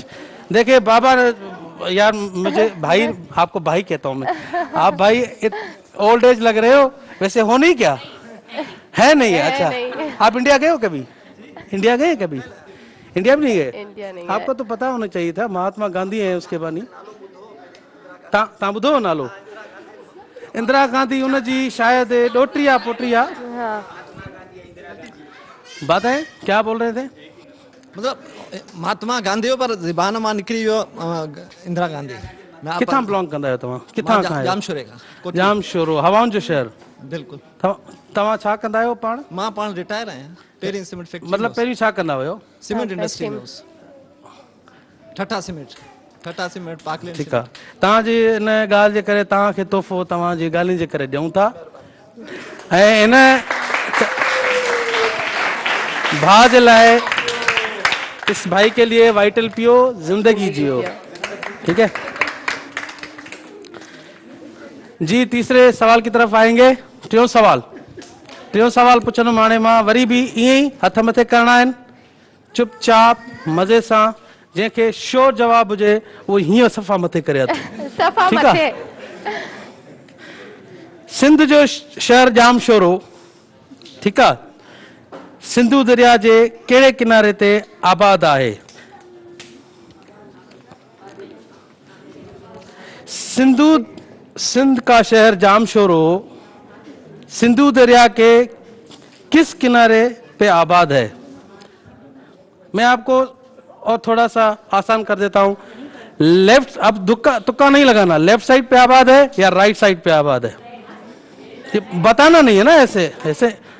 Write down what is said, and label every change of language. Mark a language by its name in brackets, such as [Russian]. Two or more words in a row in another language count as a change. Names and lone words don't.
[Urdu] دیکھیے بابا، یار مجھے بھائی، آپ کو بھائی کہتا ہوں میں، آپ بھائی [English] old age [Urdu] لگ رہے ہو، ویسے ہو نہیں کیا? ہے نہیں ہے؟ اچھا, नहीं। آپ انڈیا گئے ہو کبھی؟ انڈیا گئے کبھی؟ انڈیا بھی نہیں گئے? انڈیا نہیں آپ کو تو پتا ہونا چاہیے تھا، مہاتما گاندھی ہے اس کے بانی. [Sindhi] ता बुधो नालो इंदिरा गांधी, उन जी शायद डोटरिया पोटरिया। [Urdu] हाँ। بات ہے، کیا بول رہے تھے? [Sindhi] मतलब महात्मा गांधी पर ज़बान मां निकरी वियो इंदिरा गांधी। किथां बिलोंग कंदा आहियो तव्हां? किथां खां आहियो? जामशोरे खां। जामशोरो, हवाउनि जो शहर। बिल्कुल। तव्हां छा कंदा आहियो पाण? मां पाण रिटायर आहियां, पहिरीं सीमेंट फैक्ट्री। मतलब पहिरीं छा कंदा हुयो? [English] cement industry [Sindhi] में ठठा सीमेंट पाकलेन। ठीकु आहे, तव्हांजी इन ॻाल्हि जे करे तव्हांखे तोहफ़ो तव्हांजी ॻाल्हियुनि जे करे ॾियूं था, ऐं इन भाउ जे लाइ, [Urdu] اس بھائی کے لیے وائٹل پیو، زندگی جیو. ٹھیک ہے جی، تیسرے سوال کی طرف آئیں گے. [Sindhi] टियों सवाल पुछण माणे मां वरी भी ईअं ई हथ मथे करणा आहिनि, चुपचाप मज़े सां। जंहिंखे श्योर जवाब हुजे वो हीअं सफ़ा मथे करे हथ। सफ़ा ठीकु आहे? मथे। सिंध जो शहर जामशोरो, ठीकु आहे, सिंधु दरिया जे कहिड़े किनारे ते आबाद आहे? [Urdu] سندھ کا شہر جامشورو سندھو دریا کے کس کنارے پہ آباد ہے? میں آپ کو اور تھوڑا سا آسان کر دیتا ہوں۔ لیفٹ، اب تکا تکا نہیں لگانا, [English] left side [Urdu] پہ آباد ہے یا [English] right side [Urdu] پہ آباد ہے، یہ بتانا نہیں ہے نا ایسے ایسے.